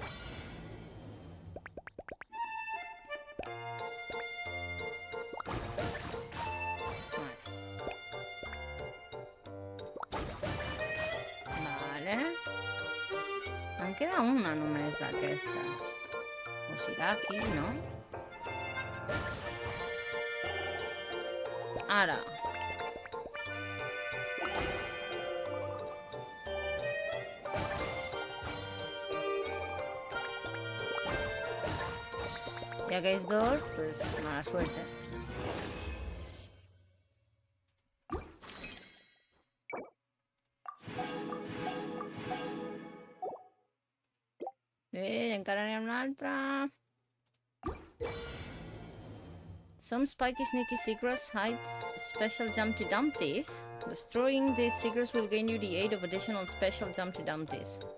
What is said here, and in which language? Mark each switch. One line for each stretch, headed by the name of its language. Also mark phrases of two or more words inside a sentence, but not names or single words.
Catalan: Vale... Em queda una només d'aquestes. O serà aquí, no? Ara...
Spanish: Y aquellos dos, pues mala suerte.
Catalan: Encara n'hi ha una altra.
English: Some spiky sneaky secrets hides special Jumpty Dumpties. Destroying these secrets will gain you the aid of additional special Jumpty Dumpties.